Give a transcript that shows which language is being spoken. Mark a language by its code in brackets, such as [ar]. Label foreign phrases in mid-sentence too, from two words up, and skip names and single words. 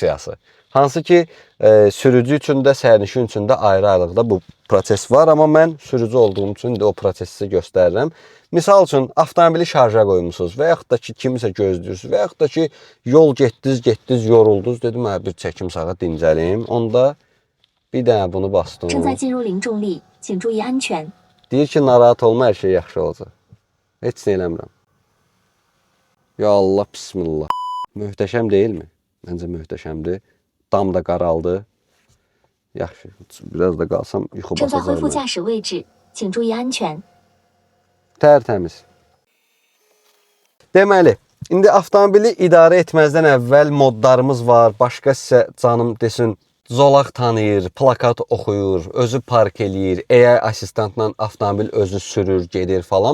[az] Hansı ki, sürücü üçün də, sərnişin üçün də ayrı-ayrılıqda bu proses var, amma mən sürücü olduğum üçün indi o prosesi sizə göstərirəm. Misal üçün avtomobili şarja qoymusunuz və yaxud da ki kimisə gözləyirsiniz və yaxud da ki yol getdiniz, yoruldunuz, dedim hə bir çəkim sağa dincəlim. Onda bir dənə bunu bastım. [zh] 正在进入零重力，请注意安全。 [az] Deyir ki narahat olma, hər şey yaxşı olacaq. Heç nə eləmirəm. [ar] يا الله، بسم الله. [az] Möhtəşəm deyilmi? Məncə möhtəşəmdir. Dam da qaraldı. Yaxşı, biraz da qalsam yuxu [zh] 正在恢复 [az] basacağım. [zh] 驾驶位置，请注意安全。 [az] Tərtəmiz. Deməli, indi avtomobili idarə etməzdən əvvəl modlarımız var. Başqa sizə canım desin, zolaq tanıyır, plakat oxuyur, özü park eləyir, AI assistantla avtomobil özü sürür, gedir falan.